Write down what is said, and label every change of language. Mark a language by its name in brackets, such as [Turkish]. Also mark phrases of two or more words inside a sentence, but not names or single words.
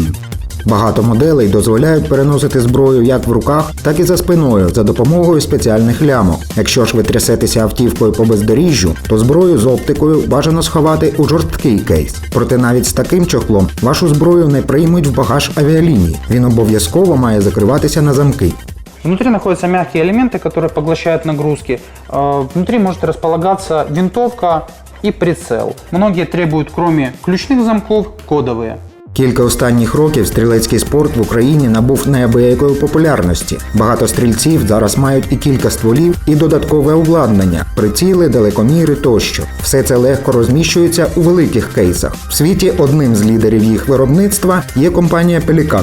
[Ukrainian] Багато моделей дозволяють переносити зброю як в руках, так і за спиною за допомогою спеціальних лямок. Якщо ж ви трясетеся автівкою по бездоріжжю, то зброю з оптикою бажано сховати у жорсткий кейс. Проте навіть з таким чохлом вашу зброю не приймуть в багаж авіалінії. Він обов'язково має закриватися на замки. [Russian] Внутри находятся мягкие элементы, которые поглощают нагрузки. Внутри может располагаться винтовка и прицел. Многие требуют, кроме ключных замков, кодовые. [Ukrainian] Кілька останніх років стрілецький спорт в Україні набув неабиякої популярності. Багато стрільців зараз мають і кілька стволів, і додаткове обладнання – приціли, далекоміри тощо. Все це легко розміщується у великих кейсах. В світі одним з лідерів їх виробництва є компанія Pelican.